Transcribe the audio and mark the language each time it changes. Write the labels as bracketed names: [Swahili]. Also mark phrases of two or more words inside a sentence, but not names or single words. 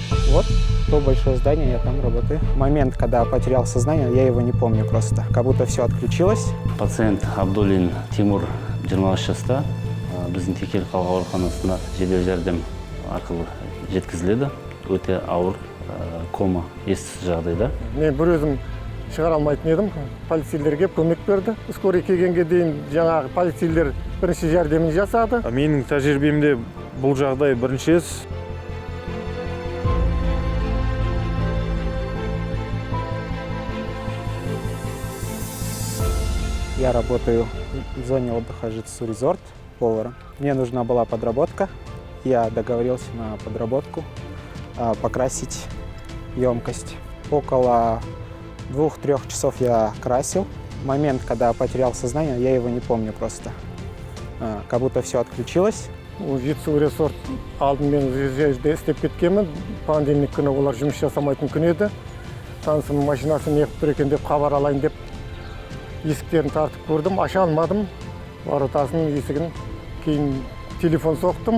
[Russian] Вот то большое здание, я там работаю. Момент, когда потерял сознание, я его не помню просто. Как будто все отключилось. [Kazakh] Пациент Абдулин Тимур 23 жаста. Біздің Текелі қалалық ауруханасына жедел жәрдем арқылы жеткізіледі. Өте ауыр кома, ессіз жағдайда. Мен бір өзім шығара алмайтын едім. Полицейлерге көмек берді. Скорый келгенге дейін жаңағы полицейлер бірінші жәрдемін жасады. Менің тәжірибемде бұл жағдай бірінші рет. [Russian] Я работаю в зоне отдыха Житсу Резорт поваром. Мне нужна была подработка. Я договорился на подработку покрасить емкость. Около 2-3 часов я красил. Момент, когда потерял сознание, я его не помню просто. Как будто все отключилось. [Kazakh] Житсу Резорт алдымен жерде істеп кеткенмін. Пандемик күні олар жұмыс жасамайтын күн еді. Танысым машинасы неғып тұр екен деп хабар алайын деп есіктерін тартып көрдім, аша алмадым. Воротасының есігін. Кейін телефон соқтым.